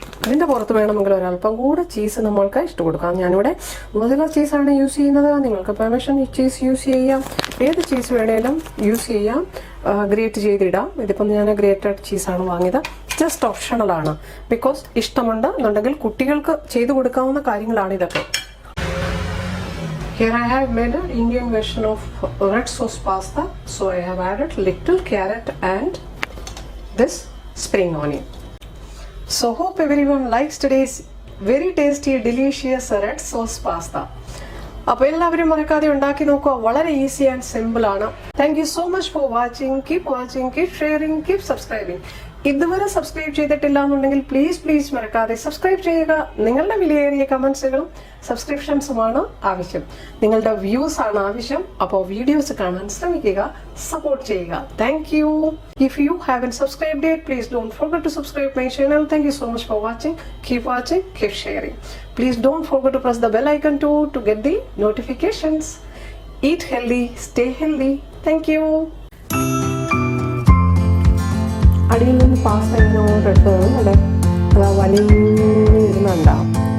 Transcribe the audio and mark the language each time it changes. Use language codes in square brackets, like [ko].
[ml] ഇതിൻ്റെ പുറത്ത് വേണമെങ്കിൽ ഒരല്പം കൂടെ ചീസ് നമ്മൾക്ക് ഇഷ്ടം കൊടുക്കാം. ഞാനിവിടെ മോസറെല്ല ചീസാണ് യൂസ് ചെയ്യുന്നത്. നിങ്ങൾക്ക് പാർമേസൻ ചീസ് യൂസ് ചെയ്യാം, ഏത് ചീസ് വേണേലും യൂസ് ചെയ്യാം. ഗ്രേറ്റ് ചെയ്തിടാം. ഇതിപ്പം ഞാൻ ഗ്രേറ്റഡ് ചീസാണ് വാങ്ങിയത്. ജസ്റ്റ് ഓപ്ഷണലാണ്, ബിക്കോസ് ഇഷ്ടമുണ്ട് എന്നുണ്ടെങ്കിൽ കുട്ടികൾക്ക് ചെയ്തു കൊടുക്കാവുന്ന കാര്യങ്ങളാണ് ഇതൊക്കെ. [en] Here I have made an Indian version of red sauce pasta. So I have added little carrot and this spring onion. So hope everyone likes today's very tasty delicious red sauce pasta. [ml] അപ്പോൾ എല്ലാവരും മറക്കാതെ ഉണ്ടാക്കി നോക്കുക. വളരെ [en] easy and simple [ml] ആണ്. [en] Thank you so much for watching. Keep sharing, keep subscribing. [ml] ഇതുവരെ subscribe ചെയ്തിട്ടില്ല എന്നുണ്ടെങ്കിൽ പ്ലീസ് മറക്കാതെ സബ്സ്ക്രൈബ് ചെയ്യുക. നിങ്ങളുടെ വിലയേറിയ കമന്റ്സുകളും സബ്സ്ക്രിപ്ഷൻസുമാണ് ആവശ്യം. നിങ്ങളുടെ വ്യൂസ് ആണ് ആവശ്യം. അപ്പോൾ വീഡിയോസ് കാണാൻ ശ്രമിക്കുക, സപ്പോർട്ട് ചെയ്യുക. [en] Thank you. If you haven't subscribed yet, please don't forget to subscribe my channel. Thank you so much for watching. Keep sharing. Please don't forget to press the bell icon too to get the notifications. Eat healthy, stay healthy. Thank you. [ml] അടിയിൽ നിന്ന് pasta ഇങ്ങോട്ടിട്ട് അല്ലേ, അതാ വലിയുന്നുണ്ടാവും.